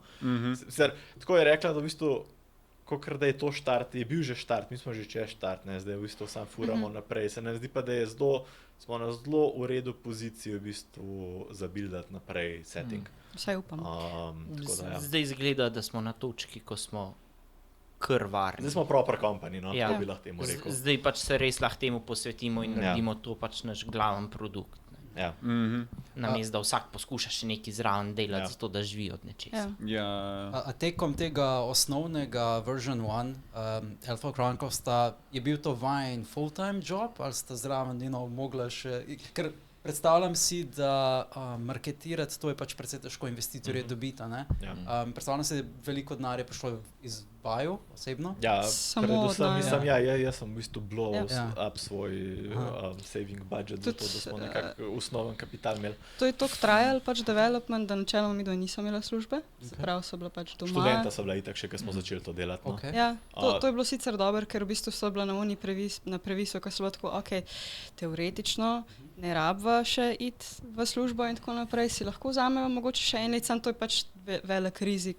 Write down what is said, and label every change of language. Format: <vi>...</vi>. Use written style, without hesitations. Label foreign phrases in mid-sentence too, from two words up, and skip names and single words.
<sl>Sicer, tako je rekla, da v bistvu, kakor da je to štart, je bil že štart, mi smo že čez štart, ne, zdaj v bistvu sam furamo naprej, se nam zdi pa, da je smo na zelo v redu poziciji v bistvu zabildati naprej setting. Vsaj upam. Zdaj izgleda, da smo na točki, ko smo kar varni. Zdaj smo</sl> <en>proper company,</en> <sl>no, to bi lahko temu rekel. Zdaj pač se res lahko temu posvetimo in naredimo to pač naš glaven produkt. Ja. Namesto da vsak poskuša še nekaj zraven delati, zato da živi od nečesa. A tekom tega osnovnega version 1 Elf of Chronicles je bil to vajen</sl> <en>full-time job</en> <sl>ali sta zraven mogla še, ker predstavljam si, da marketirati to je pač precej težko investitorje dobiti, ne? Predstavljam si, da veliko denarja je prišlo iz vaju osebno? Ja, predvsem mislim, jaz sem v bistvu</sl> <en>blow up</en> <sl>svoj</sl> <en>saving budget,</en> <sl>zato da smo nekako osnoven kapital imeli. To je toliko trajal pač development, da načeloma midva nisem imela službe, se pravi so bila pač doma. Študenta so bila itak še, ko smo začeli to delati. No. Ja, to je bilo sicer dobro, ker v bistvu so bila na uni na previsu, ko so bila tako, teoretično ne rabva še iti v službo in tako naprej, si lahko vzameva mogoče še en let, sam to je pač velik rizik.</sl>